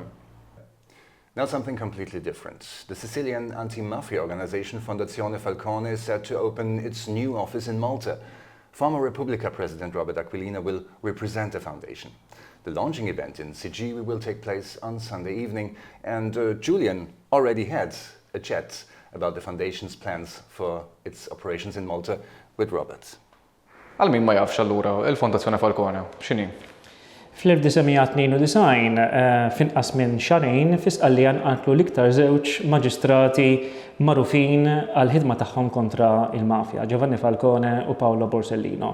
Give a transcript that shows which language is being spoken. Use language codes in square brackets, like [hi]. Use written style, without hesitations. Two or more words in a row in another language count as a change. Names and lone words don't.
[en] Now something completely different. The Sicilian anti-mafia organization Fondazione Falcone is set to open its new office in Malta. Former Repubblica President Robert Aquilina will represent the foundation. The launching event in Sigiri will take place on Sunday evening, and Julian already had a chat about the foundation's plans for its operations in Malta with Robert. [mt] Għal min ma jafx allura il-Fondazzjoni Falcone, x'inhi? Fl-1992 finqas minn xarejn fis-Qallijan qatlu l-iktar żewġ maġistrati magħrufin għal ħidma tagħhom kontra il-mafja, Giovanni Falcone u Paolo Borsellino.